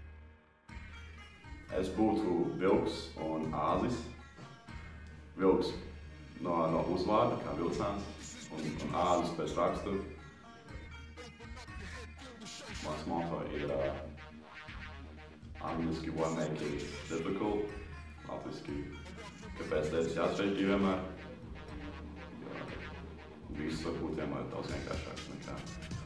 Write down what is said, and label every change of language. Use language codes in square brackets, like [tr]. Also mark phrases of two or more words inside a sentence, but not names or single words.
[lv] Es būtu Vilks un Āzis. Vilks no uzvārda, kā Vilcēns, un Āzis pēc rakstura. Mans moto ir angliski [en] "What make it difficult", [lv] latviski "Kāpēc lietas jāsarežģī vienmēr", jo viss var būt vienmēr daudz vienkāršāks nekā